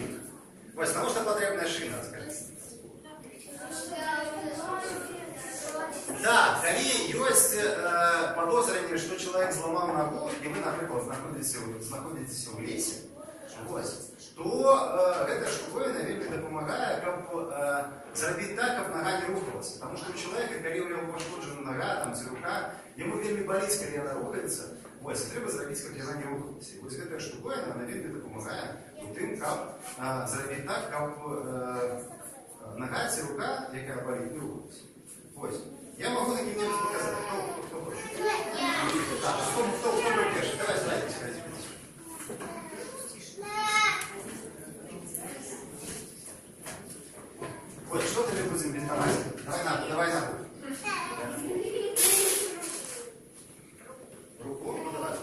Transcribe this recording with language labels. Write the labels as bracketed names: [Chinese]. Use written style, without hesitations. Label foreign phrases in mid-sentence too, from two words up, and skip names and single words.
[Russian] Вась, на что потребная шина, скажите? Да, коли есть подозрение, что человек сломал ногу, и вы, например, находитесь в лесе, то эта штуковина [Ukrainian] вельми допомагає, [Russian] как [Ukrainian] зробити так, [Russian] как нога не рухалась. Потому что у человека, коли у него пошкоджена нога, там, рука, ему [Ukrainian] вельми болить, [Russian] коли она рухается, [Ukrainian] ось, треба зробити, [Russian] как она не рухалась. И вот эта штуковина, она [Ukrainian] вельми допомагає у тим, [Russian] как [Ukrainian] зробити так, [Russian] как нога и рука, [Ukrainian] яка болить, не рухалась. Ось. [Russian] Я могу на кем-нибудь показать. Кто хочет? Так, кто будет первый? Давай, сходите. Вот, что ты будем бинтовать? Давай на руку. Руку? Ну давай.